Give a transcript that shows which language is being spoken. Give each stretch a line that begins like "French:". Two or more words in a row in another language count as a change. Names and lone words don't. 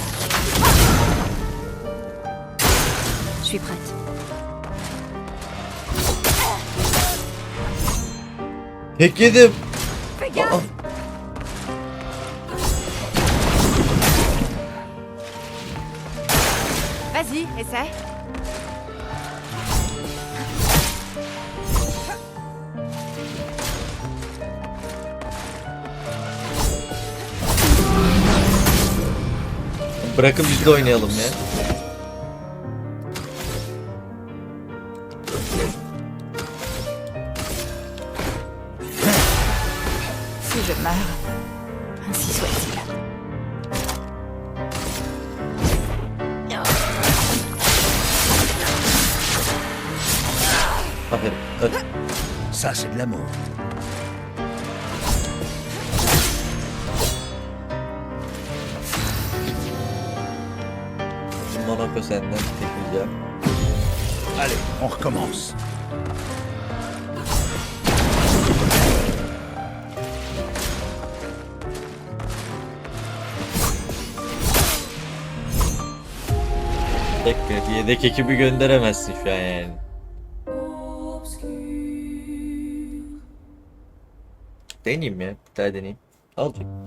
French: Je suis prête.
Turkish: Tek yedim. Aa,
French: Vas-y, essaie.
Turkish: bırakın biz de oynayalım ya.
French: Si je meurs, ainsi soit-il.
Turkish: Aferin. Öt.
French: Ça, c'est de l'amour.
Turkish: Monaco senden tekleyeceğim.
French: Allez, on recommence.
Turkish: Yedek ekibi gönderemezsin şu an yani. Deneyeyim ya. Bir daha deneyeyim. Alacak.